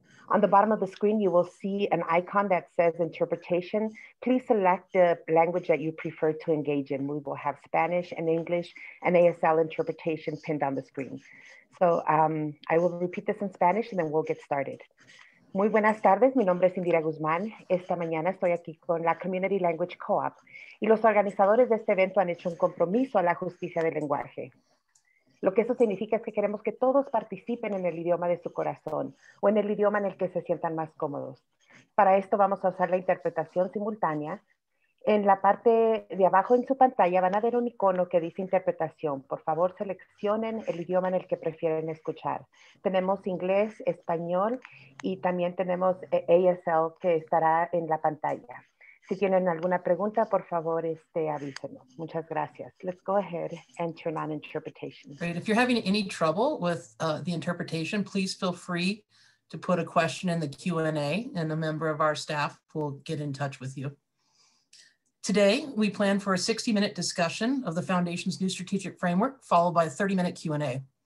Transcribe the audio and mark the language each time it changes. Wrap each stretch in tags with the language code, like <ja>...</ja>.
<en>On the bottom of the screen, you will see an icon that says interpretation. Please select the language that you prefer to engage in. We will have Spanish and English and ASL interpretation pinned on the screen. So I will repeat this in Spanish and then we'll get started.</en> <es>Muy buenas tardes, mi nombre es Indira Guzmán. Esta mañana estoy aquí con la Community Language Co-op y los organizadores de este evento han hecho un compromiso a la justicia del lenguaje. Lo que eso significa es que queremos que todos participen en el idioma de su corazón o en el idioma en el que se sientan más cómodos. Para esto vamos a usar la interpretación simultánea. En la parte de abajo en su pantalla van a ver un icono que dice interpretación. Por favor, seleccionen el idioma en el que prefieren escuchar. Tenemos inglés, español y también tenemos ASL que estará en la pantalla. Si tienen alguna pregunta, por favor, avísenos. Muchas gracias.</es> <en>Let's go ahead and turn on interpretation. Great. If you're having any trouble with the interpretation, please feel free to put a question in the Q&A and a member of our staff will get in touch with you. Today, we plan for a 60-minute discussion of the Foundation's new strategic framework, followed by a 30-minute Q&A.</en>